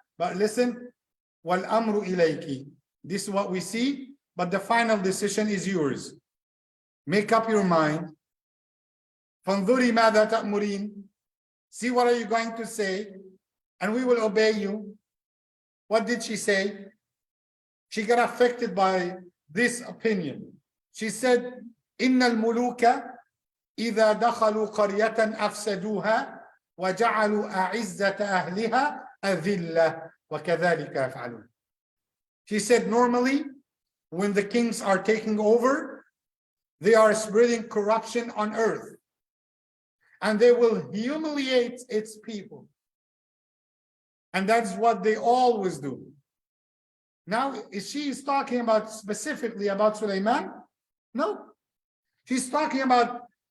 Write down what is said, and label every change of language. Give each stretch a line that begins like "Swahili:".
English: But listen, wal amru ilayki. This is what we see, but the final decision is yours. Make up your mind. Fanzuri madha ta'murin. See what are you going to say, and we will obey you. What did she say? She got affected by this opinion. She said,
Arabic: إن الملوك إذا دخلوا قرية أفسدوها وجعلوا أعزة أهلها أذلة وكذلك يفعلون.
English: She said, normally, when the kings are taking over, they are spreading corruption on earth, and they will humiliate its people. And that's what they always do. Now, is she talking about specifically about Sulaiman? No. She's talking about